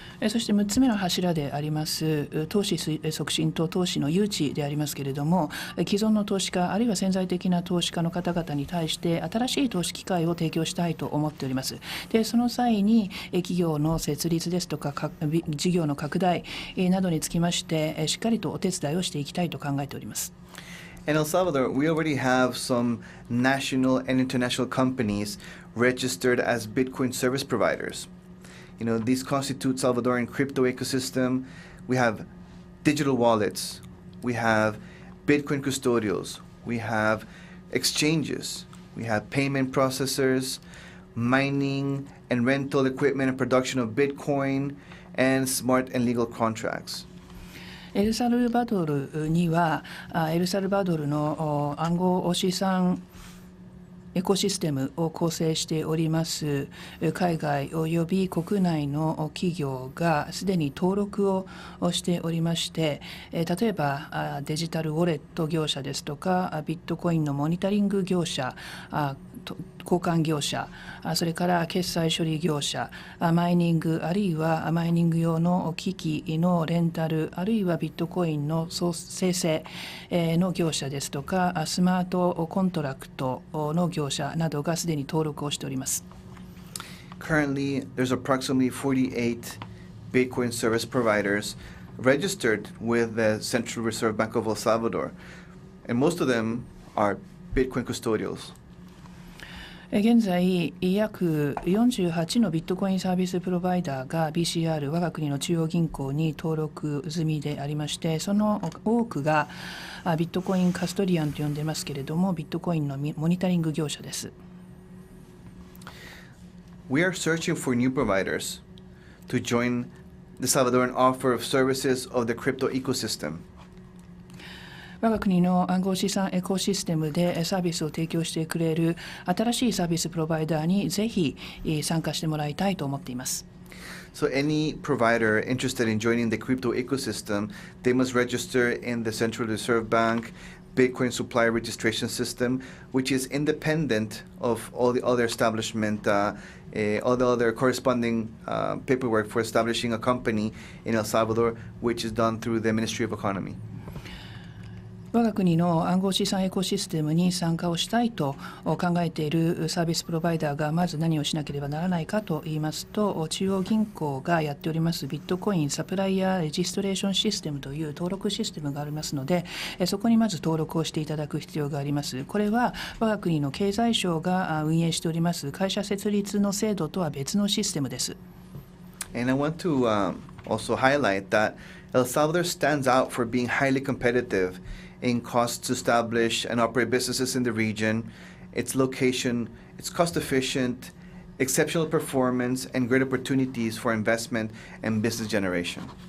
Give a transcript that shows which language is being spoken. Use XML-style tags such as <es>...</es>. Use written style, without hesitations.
<ja>そして6つ目の柱であります投資促進と投資の誘致でありますけれども、既存の投資家あるいは潜在的な投資家の方々に対して新しい投資機会を提供したいと思っております。でその際に企業の設立ですとか事業の拡大などにつきましてしっかりとお手伝いをしていきたいと考えております。</ja> <en>In El Salvador, we already have some national and international companies registered as Bitcoin service providers. You know, these constitute Salvadoran crypto ecosystem. We have digital wallets. We have Bitcoin custodials. We have exchanges. We have payment processors, mining and rental equipment and production of Bitcoin, and smart and legal contracts.</en> <ja>エルサルバドルにはエルサルバドルの暗号資産エコシステムを構成しております海外および国内の企業がすでに登録をしておりまして、例えばデジタルウォレット業者ですとかビットコインのモニタリング業者、交換業者、それから決済処理業者、マイニングあるいはマイニング用の機器のレンタルあるいはビットコインの生成の業者ですとかスマートコントラクトの業者などがすでに登録をしております。</ja> <en>Currently, there's approximately 48 Bitcoin service providers registered with the Central Reserve Bank of El Salvador, and most of them are Bitcoin custodials.</en> <ja>現在、約48のビットコインサービスプロバイダーが BCR 我が国の中央銀行に登録済みでありまして、その多くがビットコインカストリアンと呼んでいますけれども、ビットコインのモニタリング業者です。</ja> <en>We are searching for new providers to join the Salvadoran offer of services of the crypto ecosystem.</en> <ja>我が国の暗号資産エコシステムでサービスを提供してくれる新しいサービスプロバイダーにぜひ参加してもらいたいと思っています。</ja> <en>So any provider interested in joining the crypto ecosystem, they must register in the Central Reserve Bank Bitcoin Supplier Registration System, which is independent of all the other establishment, all the other corresponding paperwork for establishing a company in El Salvador, which is done through the Ministry of Economy.</en> <ja>我が国の暗号資産エコシステムに参加をしたいと考えているサービスプロバイダーがまず何をしなければならないかといいますと、中央銀行がやっておりますビットコインサプライヤーレジストレーションシステムという登録システムがありますので、そこにまず登録をしていただく必要があります。これは我が国の経済省が運営しております会社設立の制度とは別のシステムです。</ja> <en>And I want to also highlight that El Salvador stands out for being highly competitive in costs to establish and operate businesses in the region, its location, its cost efficient, exceptional performance, and great opportunities for investment and business generation.</en>